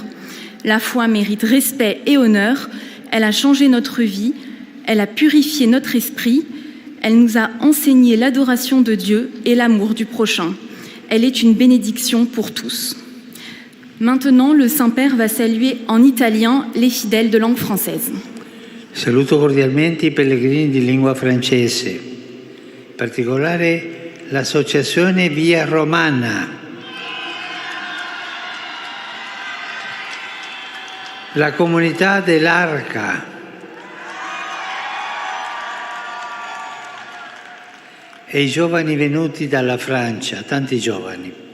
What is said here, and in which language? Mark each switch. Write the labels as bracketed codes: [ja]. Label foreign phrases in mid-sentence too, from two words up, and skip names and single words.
[fr] La foi mérite respect et honneur, elle a changé notre vie, elle a purifié notre esprit, elle nous a enseigné l'adoration de Dieu et l'amour du prochain. Elle est une bénédiction pour tous. Maintenant, le Saint-Père va saluer en italien les fidèles de langue française. [it] Saluto cordialmente I pellegrini di lingua francese, in particolare l'associazione Via Romana, la comunità dell'Arca, e I giovani venuti dalla Francia, tanti giovani.